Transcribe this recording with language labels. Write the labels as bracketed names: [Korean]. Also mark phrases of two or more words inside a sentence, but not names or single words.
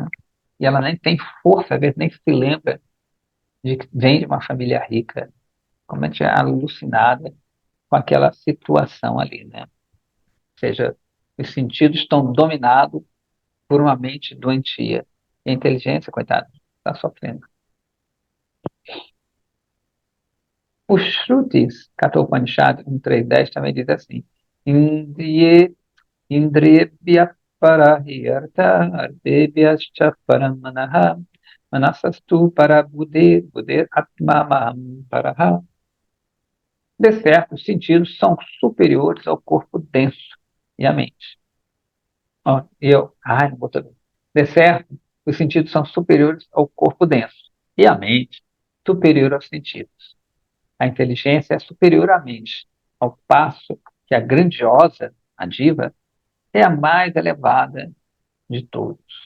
[Portuguese] E ela nem tem força, às vezes nem se lembra de que vem de uma família rica, como é que é alucinada com aquela situação ali, né? Ou seja, os sentidos estão dominados por uma mente doentia. E a inteligência, coitada, está sofrendo. Os Shrutis, Kathopanishad 1.3.10 também diz assim: [Sanskrit] इन्द्रिये इन्द्रियेभ्यः परा ह्यर्था अर्थेभ्यश्च परं मनः मनसस्तु परा बुद्धेर् आत्मा महान् परः. [Portuguese] De certo, os sentidos são superiores ao corpo denso e à mente. Ó, não botou bem. De certo, os sentidos são superiores ao corpo denso e à mente superior aos sentidos. A inteligência é superior à mente, ao passo que a grandiosa, a diva, é a mais elevada de todos.